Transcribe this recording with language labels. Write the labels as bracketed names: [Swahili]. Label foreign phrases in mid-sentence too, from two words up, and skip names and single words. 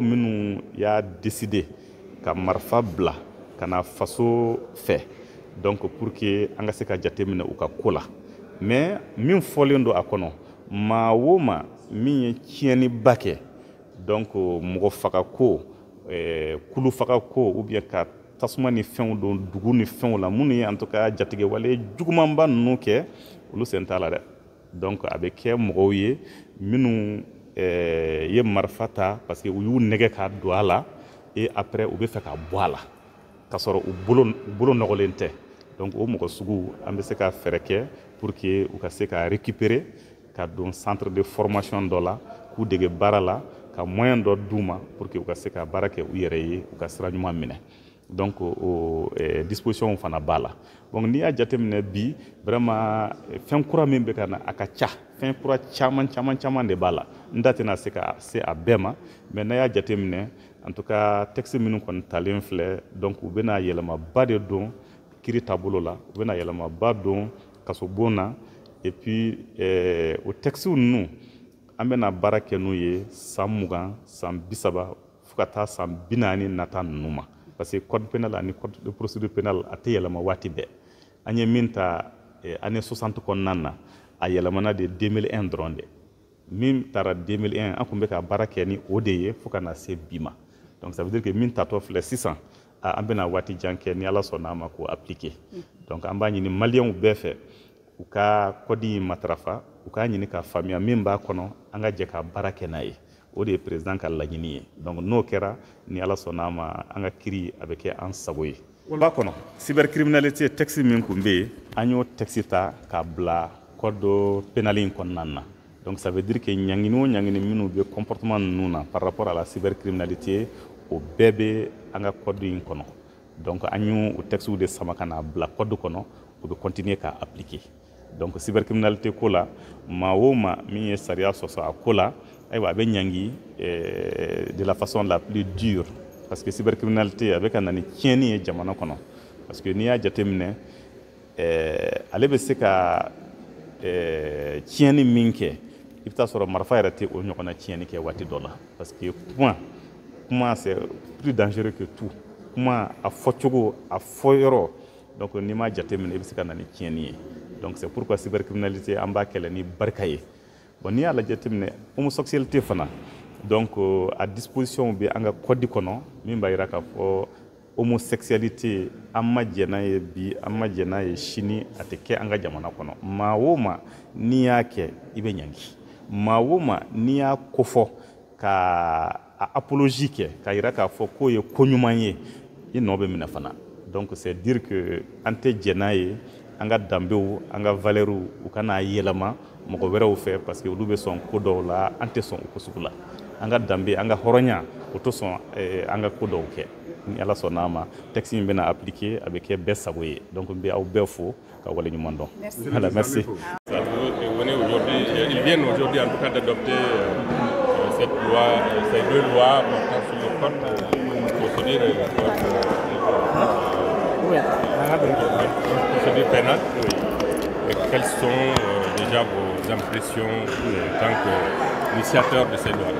[Bambara] minnu y'a décider ka marifa bila ka na faso fɛ donc [French] pour que [Bambara] an ka se ka jateminɛ u ka ko la mais min fɔlen don a kɔnɔ maa o maa min ye tiɲɛniba kɛ donc mɔgɔ faga ko kulu faga ko [French] ou bien [Bambara] ka tasuma ni fɛnw don dugu ni fɛnw la minnu ye [French] en tout cas [Bambara] jatigɛ wale jugumanba ninnu kɛ olu sen t'a la dɛ donc a bɛ kɛ mɔgɔw ye minnu ye marifa ta [French] parce que [Bambara] u y'u nɛgɛ ka don a la [French] et après [Bambara] u bɛ fɛ ka bɔ a la k'a sɔrɔ u bolo nɔgɔlen tɛ donc o mɔgɔ sugu an bɛ se ka fɛɛrɛ kɛ [French] pour que [Bambara] u ka se ka récupérer ka don [French] centre de formation [Bambara] dɔ la k'u dege baara la ka moyen dɔ d'u ma [French] pour que [Bambara] u ka se ka baara kɛ u yɛrɛ ye u ka sira ɲuman minɛ donc o disposition fana b'a la donc n'i y'a jateminɛ bi vraiment fɛn kura min bɛ ka na a ka ca fɛn kura caman de b'a la n da tɛna se ka se a bɛɛ ma mais n'a y'a jateminɛ [French] en tout cas [Bambara] texte minnu kɔni talen filɛ donc u bɛna yɛlɛmaba de don kiri taabolo la u bɛna yɛlɛmaba don kasobon na [French] et puis [Bambara] o texte ninnu an bɛna baara kɛ n'u ye san 20 san 30 fo ka taa san 40 nata ninnu ma [French] parce que code pénal [Bambara] ani code [French] de procédure pénale [Bambara] a tɛ yɛlɛma waati bɛɛ an ye min ta année 60 kɔnɔna na a yɛlɛmana de 2001 dɔrɔn de min taara 2001 an tun bɛ ka baara kɛ ni o de ye fo ka na se bi ma donc [French] ça veut dire que [Bambara] min tatɔ filɛ sisan an bɛna waati jan kɛ ni ala sɔnna a ma k'o appliquer donc an b'a ɲini maliyɛnw bɛɛ fɛ u ka kɔdi matarafa u k'a ɲini ka faamuya min b'a kɔnɔ an ka jɛ ka baara kɛ n'a ye o de ye président ka laɲini ye donc n'o kɛra ni ala sɔnna a ma an ka kiri a bɛ kɛ an sago ye b'a kɔnɔ [French] cybercriminalité texte [Bambara] min kun bɛ yen an y'o texte ta k'a bila [French] code pénal [Bambara] in kɔnɔna na donc [French] ça veut dire que [Bambara] ɲangini o ɲangini minnu bɛ comportement ninnu na [French] par rapport à la cybercriminalité [Bambara] o bɛɛ bɛ an ka code in kɔnɔ donc an y'o texte de sama ka na bila code kɔnɔ o bɛ continuer k'a appliquer donc cybercriminalité ko la maa o maa min ye sariya sɔsɔ a ko la ayiwa a bɛ ɲangi [French] de la façon la plus dure parce que cybercriminalité [Bambara] a bɛ ka na ni tiɲɛni ye jamana kɔnɔ [French] parce que [Bambara] n'i y'a jateminɛ ale bɛ se ka tiɲɛni min kɛ i bɛ taa sɔrɔ marifa yɛrɛ tɛ o ɲɔgɔnna tiɲɛni kɛ waati dɔ la [French] parce que [Bambara] kuma [French] c'est plus dangereux que tout [Bambara] kuma a fɔcogo a fɔ yɔrɔ donc n'i m'a jateminɛ i bɛ se ka na ni tiɲɛni ye donc [French] c'est pourquoi cybercriminalité [Bambara] an b'a kɛlɛ ni barika ye bon n'i y'a lajɛ jateminɛ homosexualité fana donc a disposition bɛ an ka code kɔnɔ min b'a jira k'a fɔ homosexualité an ma jɛ n'a ye bi an ma jɛ n'a ye sini a tɛ kɛ an ka jamana kɔnɔ maa o maa n'i y'a kɛ i bɛ ɲangi maa o maa n'i y'a kofɔ ka apologie kɛ k'a jira k'a fɔ k'o ye ko ɲuman ye i nɔ bɛ minɛ fana donc [French] c'est dire que [Bambara] an tɛ jɛ n'a ye an ka danbew an ka valeurs u kana yɛlɛma mɔgɔ wɛrɛw fɛ parce que olu bɛ sɔn ko dɔw la an tɛ sɔn o ko sugu la an ka danbe an ka hɔrɔnya o tɛ sɔn an ka ko dɔw kɛ ni ala sɔnn'a ma texte in bɛna appliquer a bɛ kɛ bɛɛ sago ye donc n bɛ aw bɛɛ fo ka wale ɲuman dɔn. [French] Voilà, merci. Ils viennent aujourd'hui en tout cas d'adopter cette loi, ces deux lois portant sur le code procédure pénale. Et quelles sont déjà vos impressions en tant qu'initiateur de ces lois?